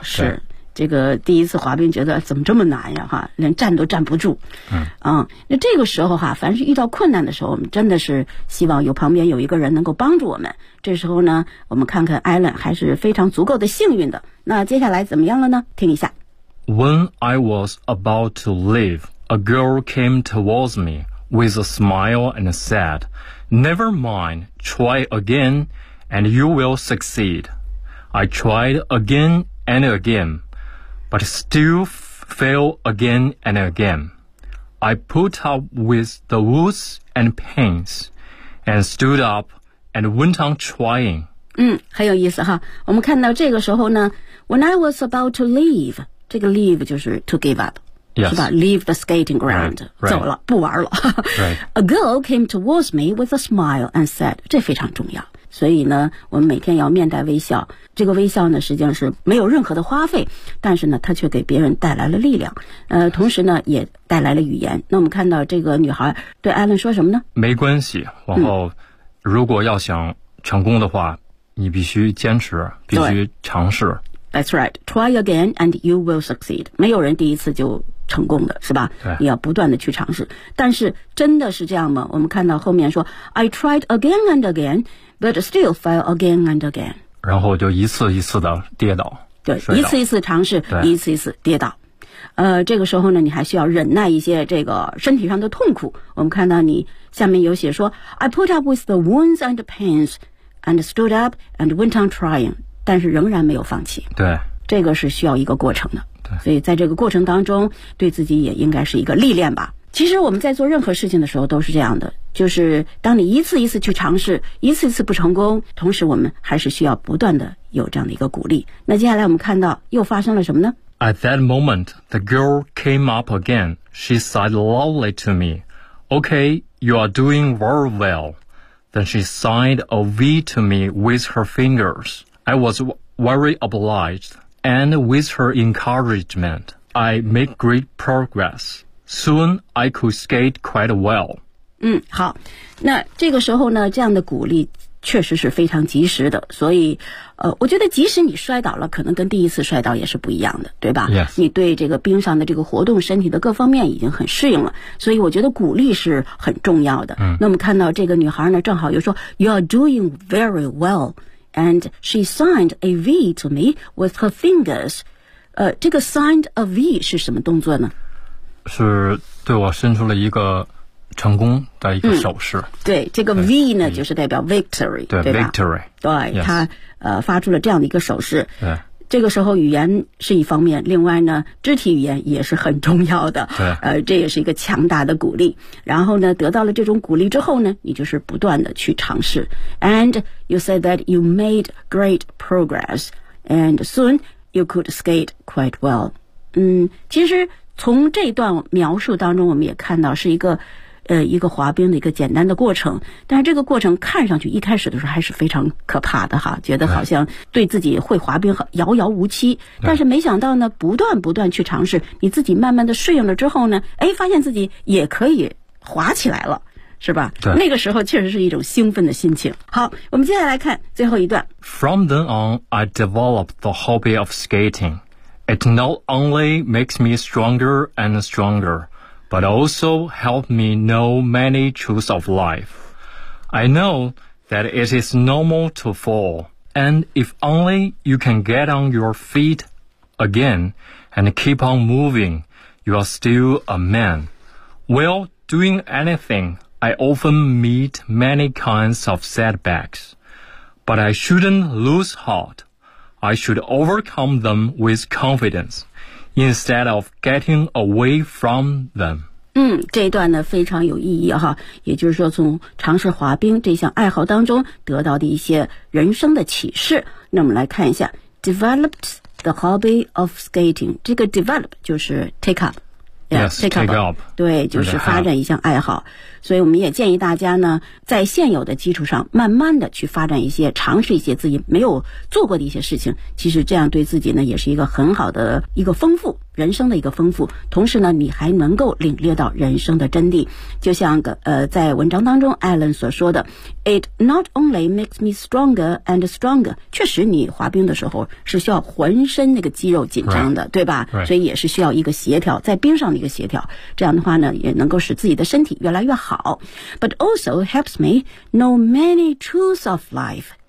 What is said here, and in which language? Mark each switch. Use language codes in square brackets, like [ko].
[zh] 是这个第一次滑冰觉得怎么这么难呀哈，连站都站不住嗯，那这个时候哈凡是遇到困难的时候我们真的是希望有旁边有一个人能够帮助我们这时候呢我们看看 Alan 还是非常足够的幸运的那接下来怎么样了呢听一下 [en] When I was about to leave a girl came towards me with a smile and said Never mind, try again, and you will succeed. I tried again and again, but still fail again and again. I put up with the wounds and pains, and stood up and went on trying. [zh] 嗯，很有意思哈。我们看到这个时候呢 ， [en] When I was about to leave, [zh] 这个 leave 就是 [en] to give up。 Yes. [zh] 是吧 [en] Leave the skating ground. Right. [zh] 走了不玩了 [en] Right. A girl came towards me with a smile and said, [zh] 这非常重要。所以呢我们每天要面带微笑。这个微笑呢实际上是没有任何的花费，但是呢它却给别人带来了力量。同时呢也带来了语言。那我们看到这个女孩对艾伦说什么呢？没关系，往后如果要想成功的话，你必须坚持，必须尝试。 [en] That's right. Try again and you will succeed. [zh] 没有人第一次就成功的，是吧？对。你要不断的去尝试。但是真的是这样吗？我们看到后面说 [en] I tried again and again, but still fell again and again. [zh] 然后就一次一次的跌倒。对，一次一次尝试，一次一次跌倒。这个时候呢，你还需要忍耐一些这个身体上的痛苦。我们看到你下面有写说 [en] I put up with the wounds and the pains and stood up and went on trying. [zh] 但是仍然没有放弃，对，这个是需要一个过程的，对，所以在这个过程当中对自己也应该是一个历练吧。其实我们在做任何事情的时候都是这样的，就是当你一次一次去尝试，一次一次不成功，同时我们还是需要不断的有这样的一个鼓励。那接下来我们看到又发生了什么呢？ [en] At that moment the girl came up again. She said loudly to me, Okay, you are doing very well. Then she signed a V to me with her fingersI was very obliged, and with her encouragement, I made great progress. Soon, I could skate quite well. [zh] 好，那这个时候呢，这样的鼓励确实是非常及时的。所以，我觉得即使你摔倒了，可能跟第一次摔倒也是不一样的，对吧？ [en] Yes. [zh] 你对这个冰上的这个活动，身体的各方面已经很适应了。所以，我觉得鼓励是很重要的。嗯。那我们看到这个女孩呢，正好又说 ， [en] You are doing very well. And she signed a V to me with her fingers. [zh] 这个 [en] signed a V [zh] 是什么动作呢？是对我伸出了一个成功的一个手势。对，这个 V 呢，就是代表 victory，对，对吧 [en] ？Victory， [zh] 对，他、 [en] yes. [zh] 发出了这样的一个手势。对，这个时候语言是一方面，另外呢，肢体语言也是很重要的。对，这也是一个强大的鼓励。然后呢，得到了这种鼓励之后呢，你就是不断的去尝试。 [en] And you said that you made great progress, and soon you could skate quite well. [zh] 其实从这段描述当中，我们也看到是一个滑冰的一个简单的过程，但是这个过程看上去一开始的时候还是非常可怕的哈，觉得好像对自己会滑冰遥遥无期，但是没想到呢，不断不断去尝试，你自己慢慢的适应了之后呢，哎，发现自己也可以滑起来了，是吧？对，那个时候确实是一种兴奋的心情。好，我们接下来看最后一段。 [en] From then on, I developed the hobby of skating. It not only makes me stronger and stronger, but also helped me know many truths of life. I know that it is normal to fall, and if only you can get on your feet again and keep on moving, you are still a man. While doing anything,I often meet many kinds of setbacks, but I shouldn't lose heart. I should overcome them with confidence instead of getting away from them. [zh] 这一段呢非常有意义哈，也就是说从尝试滑冰这项爱好当中得到的一些人生的启示。那我们来看一下 [en] developed the hobby of skating. [zh] 这个 develop 就是 [en] take up。 Yeah, yes, take up. [zh] 对，就是发展一项爱好。所以我们也建议大家呢，在现有的基础上，慢慢的去发展一些，尝试一些自己没有做过的一些事情。其实这样对自己呢，也是一个很好的一个丰富，人生的一个丰富。同时呢，你还能够领略到人生的真谛。就像在文章当中 Alan 所说的 [en] ，It not only makes me stronger and stronger. [zh] 确实，你滑冰的时候是需要浑身那个肌肉紧张的， [en] right. [zh] 对吧？ [en] Right. [zh] 所以也是需要一个协调，在冰上的一个协调。这样的话呢，也能够使自己的身体越来越好。 [en] But also helps me know many truths of life.